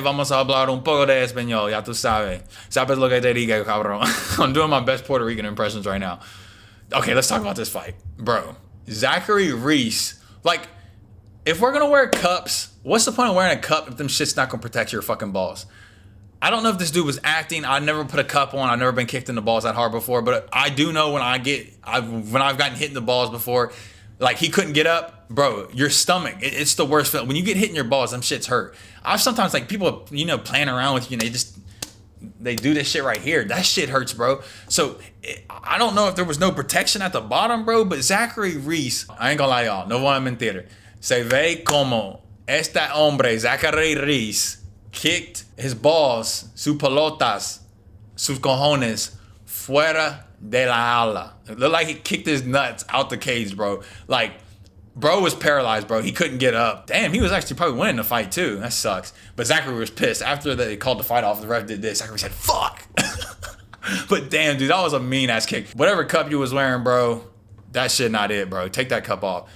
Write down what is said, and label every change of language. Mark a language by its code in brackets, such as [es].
[es] Vamos a hablar un poco de español. Ya tú sabes. Sabes lo que te digo, cabrón. [en] I'm doing my best Puerto Rican impressions right now. Okay, let's talk about this fight. Bro, Zachary Reese. Like, if we're going to wear cups, what's the point of wearing a cup if them shit's not going to protect your fucking balls? I don't know if this dude was acting. I never put a cup on. I've never been kicked in the balls that hard before. But I do know when I've gotten hit in the balls before, like he couldn't get up, bro. Your stomach, it's the worst feeling. When you get hit in your balls, them shits hurt. I've sometimes like people, playing around with you, and they do this shit right here. That shit hurts, bro. So I don't know if there was no protection at the bottom, bro. But Zachary Reese, I ain't gonna lie, y'all. [es] No voy a mentir. Se ve como este hombre, Zachary Reese, [en] kicked his balls, [es] sus pelotas, sus cojones, fuera de la ala. [en] It looked like he kicked his nuts out the cage, bro. Like, bro was paralyzed, bro. He couldn't get up. Damn, he was actually probably winning the fight, too. That sucks. But Zachary was pissed. After they called the fight off, the ref did this. Zachary said, fuck. But damn, dude, that was a mean-ass kick. Whatever cup you was wearing, bro, that shit not it, bro. Take that cup off.